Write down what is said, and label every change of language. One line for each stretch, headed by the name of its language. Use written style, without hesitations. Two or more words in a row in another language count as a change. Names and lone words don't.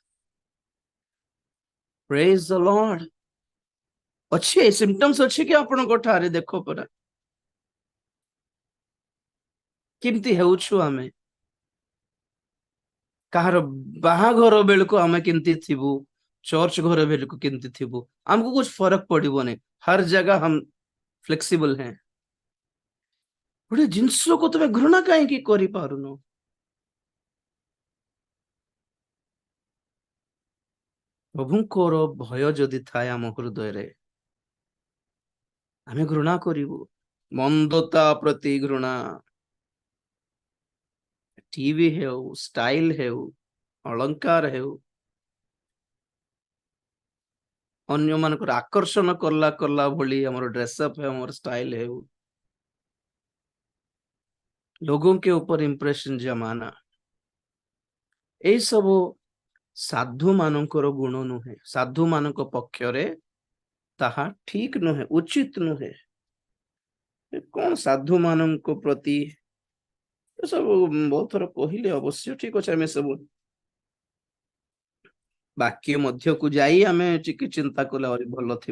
English: Praise the Lord.
Odia: ଅଛି ସିମ୍ପଟମ୍ସ ଅଛି କି ଆପଣଙ୍କ ଠାରେ? ଦେଖ ପରା କେମିତି ହେଉଛୁ ଆମେ। କାହାର ବାହାଘର ବେଳକୁ ଆମେ କେମିତି ଥିବୁ, ଚର୍ଚ୍ଚ ଘର ବେଳକୁ କେମିତି ଥିବୁ, ଆମକୁ
Hindi: कुछ फर्क
Odia: पड़िबନି।
Hindi: हर जगह हम फ्लेक्सिबल हैं।
Odia: ଗୋଟେ ଜିନିଷକୁ ତମେ ଘୃଣା କାହିଁକି କରିପାରୁନ? ପ୍ରଭୁଙ୍କର ଭୟ ଯଦି ଥାଏ ଆମ ହୃଦୟରେ, ଆମେ ଘୃଣା କରିବୁ। ମନ୍ଦତା ପ୍ରତି ଘୃଣା, ଟିଭି ହେଉ, ଷ୍ଟାଇଲ ହେଉ, ଅଳଙ୍କାର ହେଉ, ଅନ୍ୟମାନଙ୍କର ଆକର୍ଷଣ କଲା ଭଳି ଆମର ଡ୍ରେସअପ ହେଉ, ଆମର ଷ୍ଟାଇଲ ହେଉ,
Hindi: लोगों के ऊपर इंप्रेशन जमाना,
Odia: ଏଇ ସବୁ ସାଧୁ ମାନଙ୍କର ଗୁଣ ନୁହେଁ। ସାଧୁ ମାନଙ୍କ ପକ୍ଷରେ ତାହା ଠିକ ନୁହେଁ, ଉଚିତ ନୁହେଁ। କଣ ସାଧୁ ମାନଙ୍କ ପ୍ରତି ସବୁ ବହୁତ ଥର କହିଲେ, ଅବଶ୍ୟ ଠିକ ଅଛି, ଆମେ ସବୁ ବାକ୍ୟ ମଧ୍ୟକୁ ଯାଇ ଆମେ ଟିକେ ଚିନ୍ତା କଲେ ଆହୁରି ଭଲ ଥିବ।